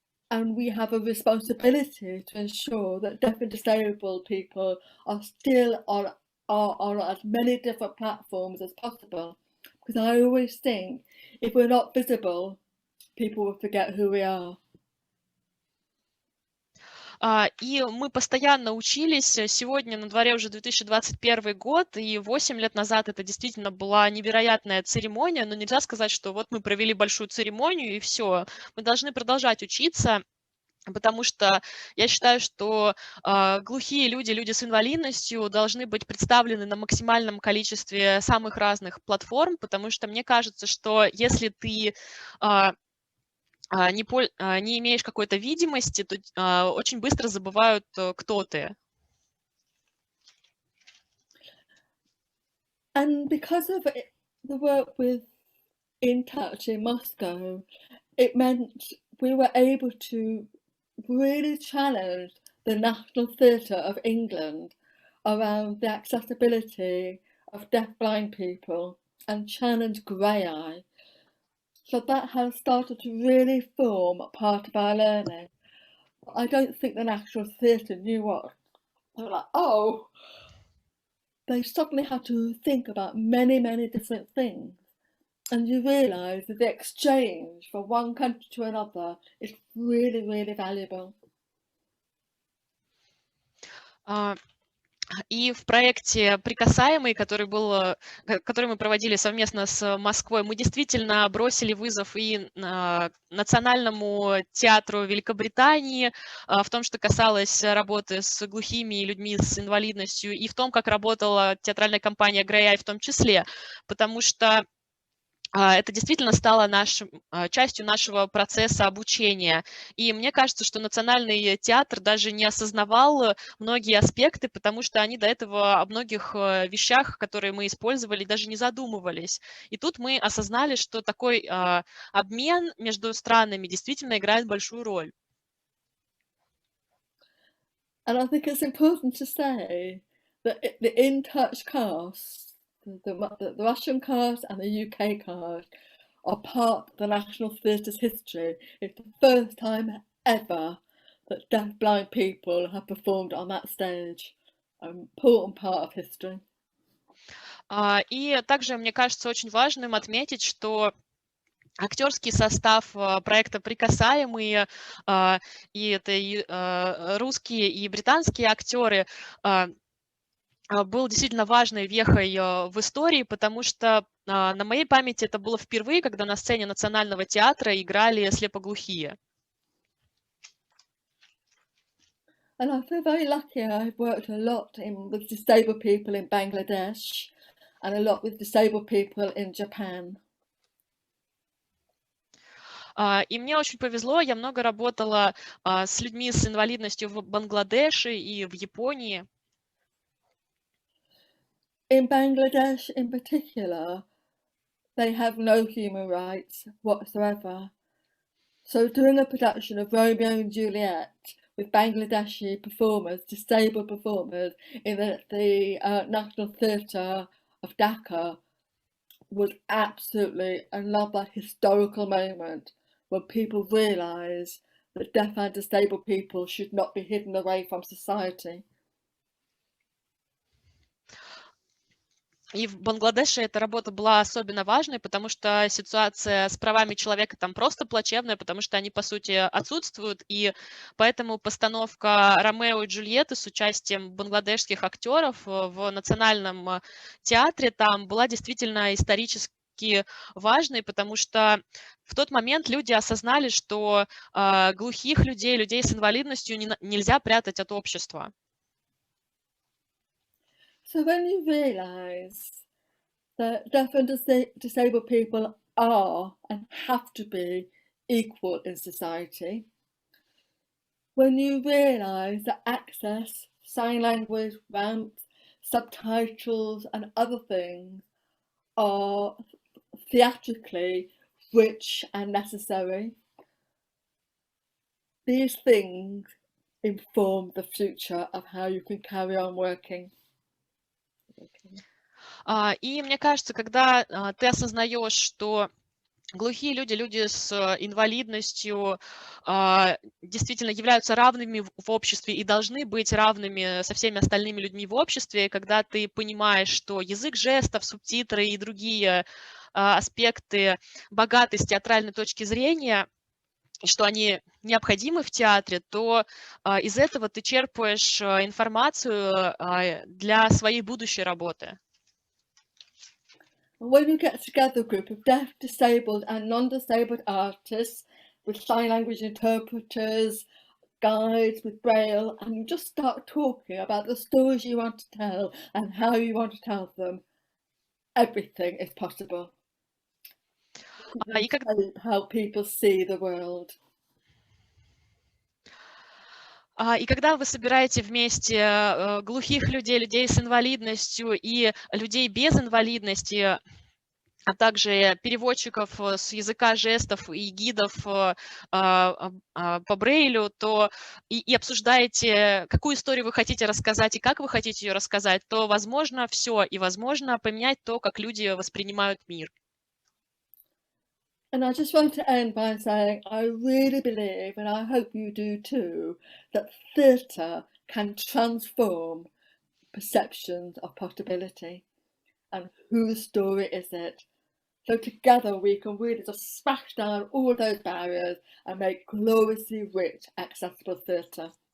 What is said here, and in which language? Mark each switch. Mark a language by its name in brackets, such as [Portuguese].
[English] And we have a responsibility to ensure that deaf and disabled people are still on as many different platforms as possible. Because I always think if we're not visible, people will forget who we are. [Russian] И мы постоянно учились. Сегодня на дворе уже 2021 год, и 8 лет назад это действительно была невероятная церемония, но нельзя сказать, что вот мы провели большую церемонию и все. Мы должны продолжать учиться, потому что я считаю, что глухие люди, люди с инвалидностью должны быть представлены на максимальном количестве самых разных платформ, потому что мне кажется, что если ты не имеешь какой-то видимости, то очень быстро забывают, кто ты. [English] And because of the work with In Touch in Moscow, it meant we were able to really challenge the National Theatre of England around the accessibility of deaf-blind people and challenge Graeae. So that has started to really form a part of our learning. I don't think the National Theatre knew what. They were like, oh, they suddenly had to think about many, many different things. And you realise that the exchange from one country to another is really, really valuable. [Russian] И в проекте «Прикасаемый», который мы проводили совместно с Москвой, мы действительно бросили вызов и Национальному театру Великобритании в том, что касалось работы с глухими и людьми с инвалидностью, и в том, как работала театральная компания Graeae в том числе, потому что это действительно стало частью нашего процесса обучения. И мне кажется, что Национальный театр даже не осознавал многие аспекты, потому что они до этого о многих вещах, которые мы использовали, даже не задумывались. И тут мы осознали, что такой обмен между странами действительно играет большую роль. [English] And I think it's important to say that the In Touch cast, the Russian cast and the UK cast, are part of the National Theatre's history. It's the first time ever that deaf-blind people have performed on that stage. An important part of history. [Russian] И также, мне кажется, очень важным отметить, что актерский состав проекта «Прикасаемые», и это и русские, и британские актеры, был действительно важной вехой в истории, потому что на моей памяти это было впервые, когда на сцене Национального театра играли слепоглухие. [English] And I feel very lucky. I've worked a lot with disabled people in Bangladesh and a lot with disabled people in Japan. [Russian] И мне очень повезло, я много работала с людьми с инвалидностью в Бангладеше и в Японии. [English] In Bangladesh in particular, they have no human rights whatsoever. So doing a production of Romeo and Juliet with Bangladeshi performers, disabled performers, in the National Theatre of Dhaka was absolutely, I love that historical moment when people realise that deaf and disabled people should not be hidden away from society. [Russian] И в Бангладеше эта работа была особенно важной, потому что ситуация с правами человека там просто плачевная, потому что они, по сути, отсутствуют, и поэтому постановка Ромео и Джульетты с участием бангладешских актеров в Национальном театре там была действительно исторически важной, потому что в тот момент люди осознали, что глухих людей, людей с инвалидностью нельзя прятать от общества. [English] So when you realise that deaf and disabled people are and have to be equal in society, when you realise that access, sign language, ramps, subtitles and other things are theatrically rich and necessary, these things inform the future of how you can carry on working. [Russian] И мне кажется, когда ты осознаешь, что глухие люди, люди с инвалидностью действительно являются равными в обществе и должны быть равными со всеми остальными людьми в обществе, когда ты понимаешь, что язык жестов, субтитры и другие аспекты богаты с театральной точки зрения, и что они необходимы в театре, то из этого ты черпаешь информацию для своей будущей работы. [English] When you get together a group of deaf, disabled and non-disabled artists with sign language interpreters, guides with Braille, and you just start talking about the stories you want to tell and how you want to tell them, everything is possible. How people see the world. [Russian] И когда вы собираете вместе глухих людей, людей с инвалидностью и людей без инвалидности, а также переводчиков с языка жестов и гидов по Брейлю, то и обсуждаете, какую историю вы хотите рассказать и как вы хотите ее рассказать, то возможно все, и возможно поменять то, как люди воспринимают мир. [English] And I just want to end by saying I really believe, and I hope you do too, that theatre can transform perceptions of possibility and whose story is it. So together we can really just smash down all those barriers and make gloriously rich, accessible theatre.